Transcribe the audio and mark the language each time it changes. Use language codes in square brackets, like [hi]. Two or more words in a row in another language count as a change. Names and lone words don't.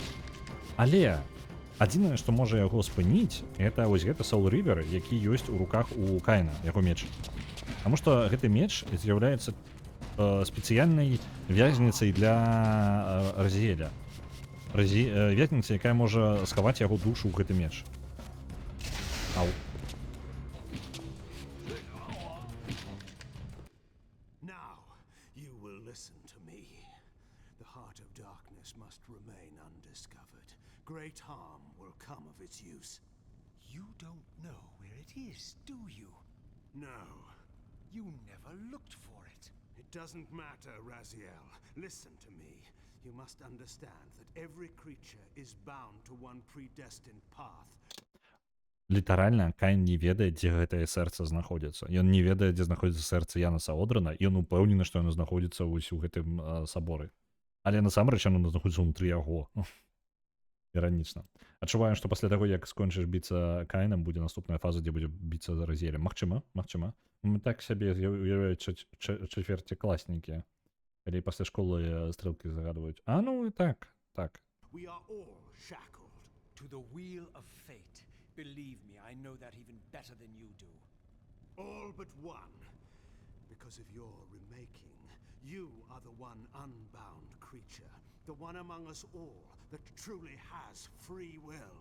[be] Але адзінае, што можа яго спыніць, это вось гэты Soul River, які ёсць у руках у Кайна, яго меч. Таму што гэты меч з'яўляецца спецыяльнай вязніцай для Разіэля. Вязніца, якая можа схаваць яго душу ў гэты меч. Ау. [en] Now, you will listen to me. The heart of darkness must remain undiscovered. Great harm will come of its use. You don't know where it is, do you? No, You never looked for it. it doesn't matter, Raziel. Listen to me. You must understand that every creature is bound to one predestined path. [be] Літаральна, Кайн не ведае, дзе гэтае сэрца знаходзіцца. Ён не ведае, дзе знаходзіцца сэрца Янаса Одрана, і ён упэўнены, што яно знаходзіцца ўсё ў гэтым саборы. Але насамрэч яно знаходзіцца ўнутры яго. Іранічна. Адчуваю, што пасля таго, як скончыш біцца Кайнам, будзе наступная фаза, дзе будзе біцца за Разіэлем. Магчыма. Мы так сябе уявляюць чацверцікласнікі, калі пасля школы стрэлкі загадваюць. А ну і так. [en] We are all shackled. To the wheel of fate. Believe me, I know that even better than you do. All but one. Because of your remaking, you are the one unbound creature. The one among us all that truly has free will.